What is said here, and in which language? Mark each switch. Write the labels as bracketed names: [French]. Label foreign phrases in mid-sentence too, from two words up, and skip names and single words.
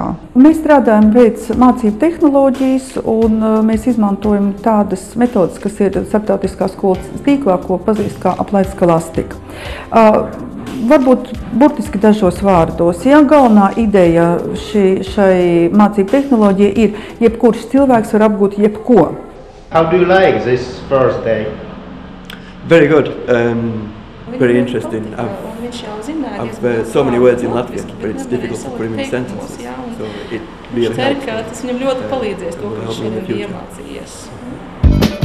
[Latvian] Mēs strādājam pēc mācību tehnoloģijas, un mēs izmantojam tādas metodas, kas ir starptautiskā skolas tīklā, ko pazīst kā applied scholastika. Varbūt burtiski dažos vārdos. Ja galvenā ideja šai mācību tehnoloģijai ir, jebkurš cilvēks var apgūt jebko. [English] How do you like this first day? Very good. Very interesting. I've so many words in Latvian, but it's difficult to put them in sentences. So it really helps. [Latvian] Tas viņam ļoti palīdzēs to, ko viņš šodien bija iemācījies.